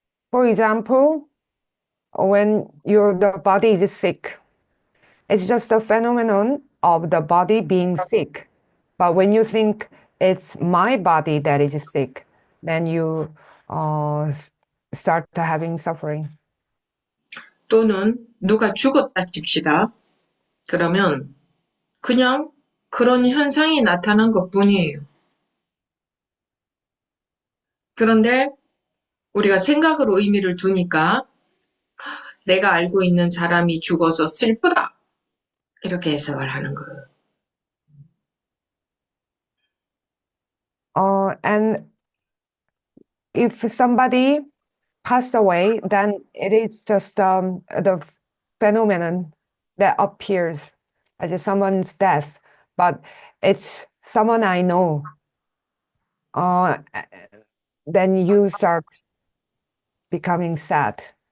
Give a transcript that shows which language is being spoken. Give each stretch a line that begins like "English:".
English: For example, when the body is sick, it's just a phenomenon of the body being sick. But when you think it's my body that is sick, then you start having suffering.
Korean: 또는 누가 죽었다 칩시다. 그러면 그냥 그런 현상이 나타난 것뿐이에요. 그런데 우리가 생각으로 의미를 두니까 내가 알고 있는 사람이 죽어서 슬프다. 이렇게 해석을 하는 거예요.
English: And if somebody passed away, then it is just the phenomenon that appears as someone's death, but it's someone I know, then you start becoming sad.